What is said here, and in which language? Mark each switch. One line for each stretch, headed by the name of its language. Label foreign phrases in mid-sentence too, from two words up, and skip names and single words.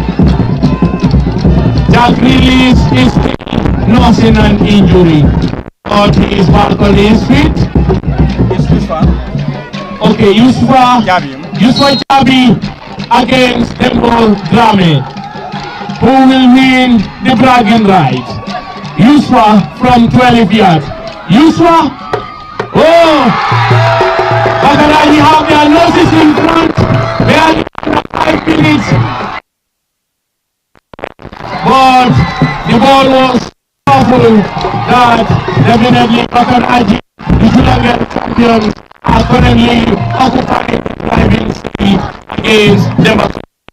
English: Jack Grillis is nursing an injury, but he is back on his feet. Okay, Yusufa Jabi against Demba Kunda. Who will win the bragging right? Yusufa from 12 yards. Yusufa. Oh! Bakadaji have their noses in front. They are 5 minutes. But the ball was powerful that definitely Bakadaji, the Julangan champions, are currently occupying the driving seat against Demba Kunda.